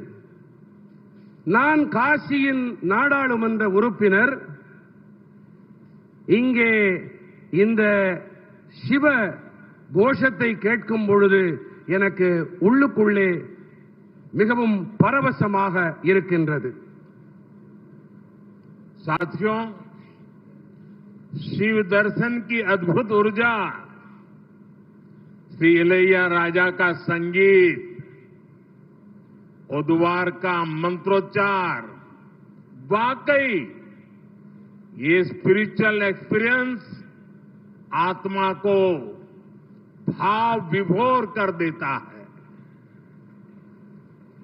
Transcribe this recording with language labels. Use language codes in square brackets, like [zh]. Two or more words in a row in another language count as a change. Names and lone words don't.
[ta] நான் காசியின் நாடாளுமன்ற உறுப்பினர். இங்கே இந்த சிவ கோஷத்தை கேட்கும் பொழுது எனக்கு உள்ளுக்குள்ளே மிகவும் பரவசமாக இருக்கின்றது. [hi] साथियों, शिव दर्शन की अद्भुत ऊर्जा, श्री इलैयाराजा का संगीत, ओदवार का मंत्रोच्चार, वाकई ये [en] spiritual experience [hi] आत्मा को भाव विभोर कर देता है।